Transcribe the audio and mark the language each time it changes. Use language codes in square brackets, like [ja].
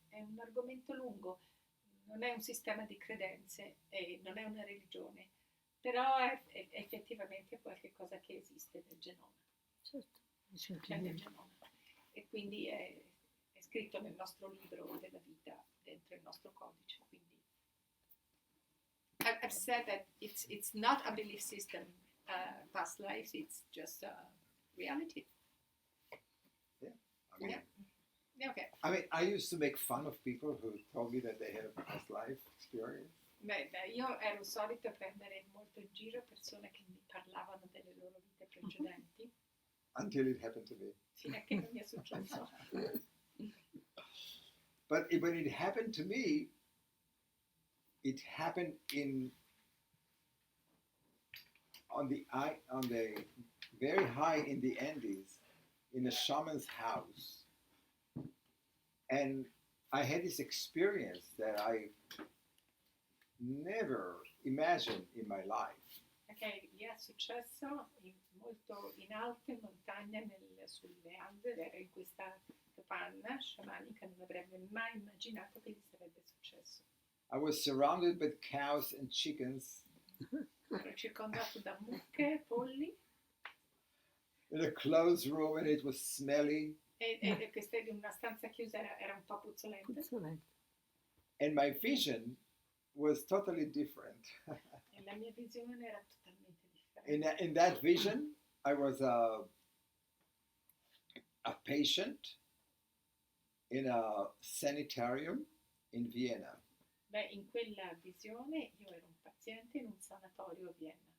[it] È un argomento lungo, non è un sistema di credenze e non è una religione, però è effettivamente qualcosa che esiste nel genoma. Certo. C'è nel genoma. E quindi è scritto nel nostro libro della vita, dentro il nostro codice. Quindi [en] I've said that it's not a belief system, past lives, it's just a reality. Yeah, I mean, Yeah. Okay. I mean, I used to make fun of people who told me that they had a past life experience. [it] Beh, io ero solita prendere molto in giro persone che mi parlavano delle loro vite precedenti. [en] Until it happened to me. [it] Fino a che non mi è successo. [en] But when it happened to me, it happened on the very high in the Andes, in a shaman's house, and I had this experience that I never imagined in my life. [it] Che gli è successo molto in alto, in montagna, sulle Ande, era in questa capanna sciamanica, non avrebbe mai immaginato che gli sarebbe successo. [en] I was surrounded by cows and chickens. [it] Ero circondato da mucche, polli. [en] In a closed room, and it was smelly. [it] E questa in una stanza chiusa era un po' puzzolente. [en] And my vision was totally different. [it] E la mia visione era totalmente differente. [en] In that vision, I was a patient in a sanitarium in Vienna. [it] Beh, in quella visione io ero un paziente in un sanatorio a Vienna.